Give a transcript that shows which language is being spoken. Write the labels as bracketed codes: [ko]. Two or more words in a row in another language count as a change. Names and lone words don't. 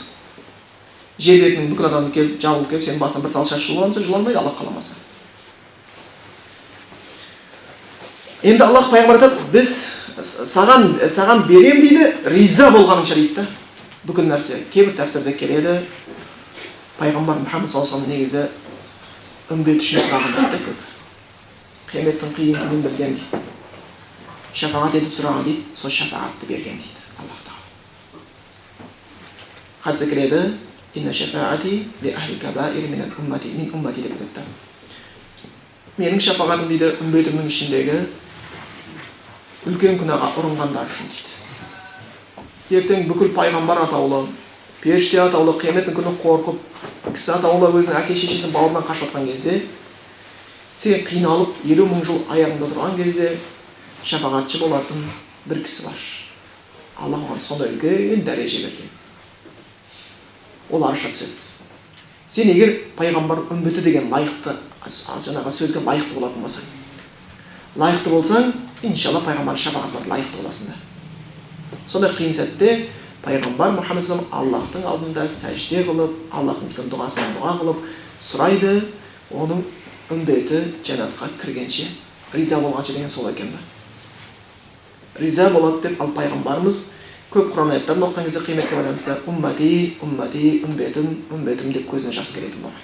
[kk] Жер бетінің бүкіл адамы келіп жабылып келіп сенің басына бір тал шаш жұлғанса, жұланбайды Алла қаламаса. Енді Аллах пайғамбар айтады: "Біз саған берем" дейді, риза болғаныңша дейді. Бүкіл нәрсе кейбір тәпсірде келеді. Пайғамбар Мұхаммед [ar] صلى الله عليه وسلم [kk] негізі үмбет үшін сұраған дейді көп. Қияметтің қиын күнін білген дейді. Шафағат етіп сұраған дейді, сол шафағатты берген дейді Аллах Тағала. Хадисте келеді: [ar] "إن شفاعتي لأهل الكبائر من أمتي" [kk] деп айтты. Менің шафағатым дейді үмбетімнің ішіндегі үлкен күнәға ұрынғандар үшін дейді. Ертең бүкіл пайғамбар атаулы, періште атаулы қияметтің күні қорқып, кісі атаулы өзінің әке шешесінің бауырынан қашып жатқан кезде, сен қиналып 50 000 жыл аяғында тұрған кезде шафағатшы болатын бір кісі бар. Алла оған сондай үлкен дәреже берген. Ол арша түседі. Сен егер пайғамбар үмбеті деген лайықты, жаңағы сөзге лайықты болатын болсаң, лайықты болсаң, иншалла пайғамбар шафағатына лайықты боласың да. Сондай қиын сәтте пайғамбар Мұхаммед [ar] صلى الله عليه وسلم [kk] Аллахтың алдында сәжде қылып, Аллахтың еткен дұғасынан дұға қылып, сұрайды, оның үмбеті жәннатқа кіргенше, риза болғанша деген сол екен ба. Риза болады деп ал пайғамбарымыз көп Құран аяттарын оқыған кезде қиметке байланысты [ar] أمتي أمتي, [kk] үмбетім, үмбетім деп көзіне жас келетін болады.